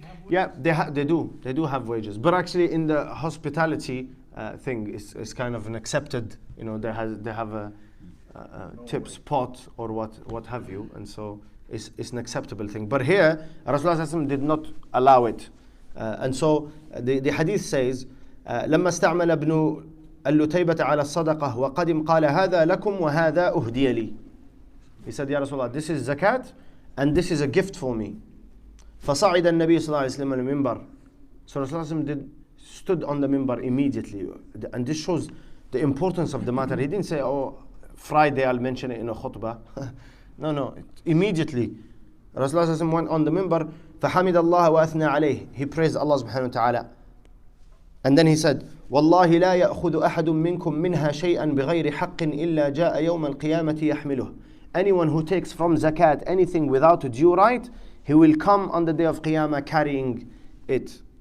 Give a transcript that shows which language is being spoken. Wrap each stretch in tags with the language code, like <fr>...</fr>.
<en>Yeah, they do have wages, but actually in the hospitality thing, it's kind of an accepted, they have a tips pot or what have you, and so it's an acceptable thing. But here Rasulullah did not allow it, and so the hadith says,</en> <ar>لما استعمل ابن اللتيبة على الصدقة وقدم قال هذا لكم وهذا أهدي لي.</ar> <en>He said, Ya Rasulullah, this is zakat and this is a gift for me.</en> <ar>فصعد النبي صلى الله عليه وسلم المنبر.</ar> <en>So Rasulullah stood on the minbar immediately, and this shows the importance of the matter. He didn't say, oh, Friday I'll mention it in a khutbah. No, immediately Rasulullah went on the minbar.</en> <ar>فحمد الله وأثنى عليه.</ar> <en>He praised Allah subhanahu wa ta'ala, and then he said,</en> <ar>والله لا يأخذ أحد منكم منها شيئا بغير حق إلا جاء يوم القيامة يحمله.</ar> <en>Anyone who takes from zakat anything without a due right, he will come on the day of Qiyamah carrying it.</en>